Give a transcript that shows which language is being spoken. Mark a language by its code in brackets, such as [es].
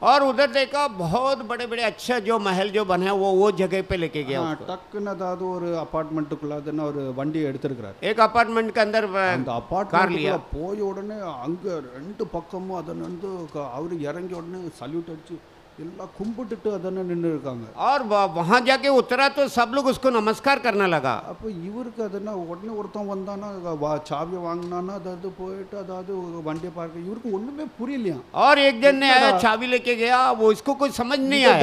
[hi] और उधर देखा बहुत बड़े बड़े अच्छा जो महल जो बना है वो जगह पे लेके गया। [ta] டக்குன்னு அதாவது ஒரு அபார்ட்மெண்ட்டுக்குள்ள அதன ஒரு வண்டி எடுத்திருக்கிறார்। [hi] एक अपार्टमेंट के अंदर [ta] அந்த அபார்ட்மெண்ட்ல போய் உடனே அங்க ரெண்டு பக்கமும் அதன வந்து அவர் இறங்கி உடனே சல்யூட் அடிச்சு எல்லாம் கும்பிட்டுட்டு அதன நின்று இருக்காங்க। [hi] और वहां जाके उतरा तो सब लोग उसको नमस्कार करने लगा। [ta] அப்போ இவருக்கு அதன உடனே ஒருத்தன் வந்தானா சாவியை வாங்கினானா அதாவது போயிட்டு அதாவது வண்டியை பார்க்க இவருக்கு ஒண்ணுமே புரியலையா। [hi] और एक जन ने आया चाबी लेके गया, वो इसको कुछ समझ नहीं आया।